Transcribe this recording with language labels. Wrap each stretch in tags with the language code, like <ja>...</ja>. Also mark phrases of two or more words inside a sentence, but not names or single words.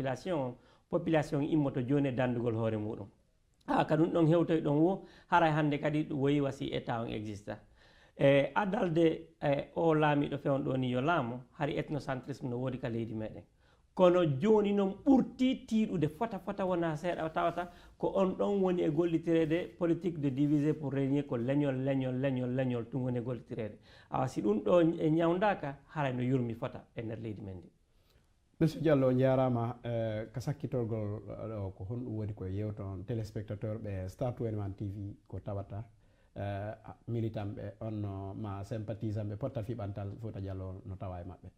<ff>population immoto joni e dandugol hoore muɗum ka ɗum ɗon hewtoy ɗon wo haray hannde kadi woyi wasi état on exista adalde o laamiɗo fewno ɗo ni yo laamu hari ethnocentrisme no woodi ka leydi meɗen kono joni noon ɓurti tiiɗude fota wona seeɗa tawata ko on ɗon woni e gollitirede</ff> <fr>politique de diviser pour régner</fr> <ff>ko leñol tun woni e gollitirede awa si ɗum ɗo e ñawdaka haray no yurmi fota e nder leydi men ndi monsieur Diallo jarama ko sakkitorgol ɗo ko honɗum woni ko yewton téléspectateur ɓe Star 21 TV ko tawata militant ɓe on ma sympathisant ɓe potta fiɓantal Fouta Diallo no tawa e maɓɓe</ff>